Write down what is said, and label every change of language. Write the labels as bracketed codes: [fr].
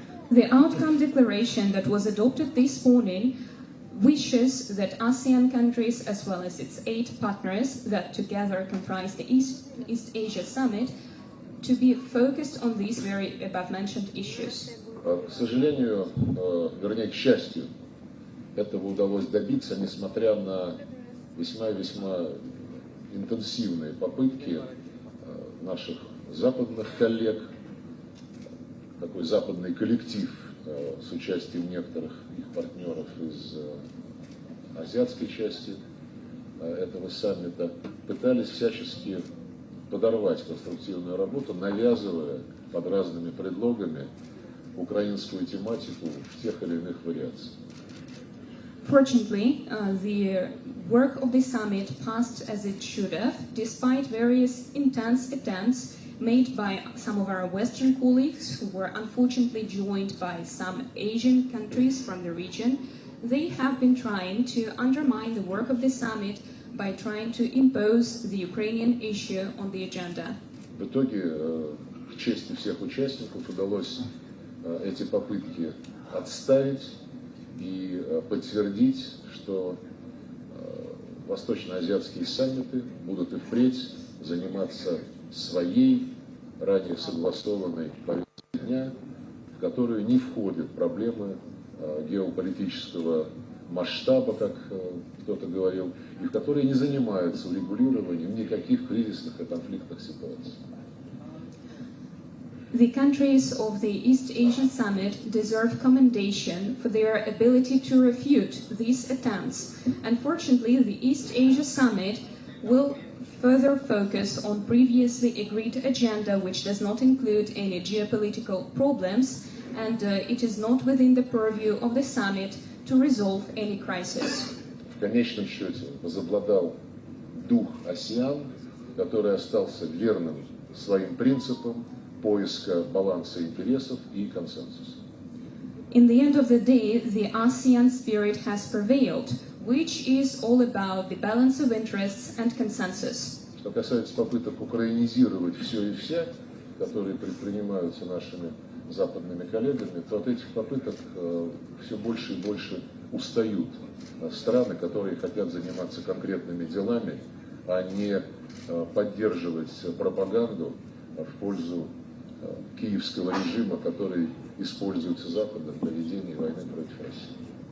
[en] The outcome declaration that was adopted this morning wishes that ASEAN countries, as well as its 8 partners that together comprise the East Asia Summit, to be focused on these very above-mentioned issues. [ru] К сожалению, вернее, к счастью, этого удалось добиться, несмотря на весьма интенсивные попытки наших западных коллег, такой западный коллектив с участием некоторых их партнеров из азиатской части этого саммита, пытались всячески подорвать конструктивную работу, навязывая под разными предлогами украинскую тематику в тех или иных вариациях. [en] Fortunately, the work of the summit passed as it should have, despite various intense attempts made by some of our Western colleagues who were unfortunately joined by some Asian countries from the region. They have been trying to undermine the work of the summit by trying to impose the Ukrainian issue on the agenda. [ru] В итоге, к чести всех участников, удалось эти попытки отставить и подтвердить, что восточноазиатские саммиты будут и впредь заниматься своей, ранее согласованной повесткой дня, в которую не входят проблемы геополитического масштаба, как кто-то говорил, и в которой не занимаются урегулированием никаких кризисных и конфликтных ситуаций. [en] The countries of the East Asian Summit deserve commendation for their ability to refute these attempts. Unfortunately, the East Asia Summit will further focus on previously agreed agenda, which does not include any geopolitical problems, and it is not within the purview of the summit to resolve any crisis. [ru] В конечном счете возобладал дух АСЕАН, который остался верным своим принципам поиска баланса интересов и консенсуса. [en] In the end of the day, the ASEAN spirit has prevailed, which is all about the balance of interests and consensus. [ru] Что касается попыток украинизировать все и вся, которые предпринимаются нашими западными коллегами, то от этих попыток все больше и больше устают страны, которые хотят заниматься конкретными делами, а не поддерживать пропагаганду в пользу киевского режима, который используется Западом для ведения войны против России.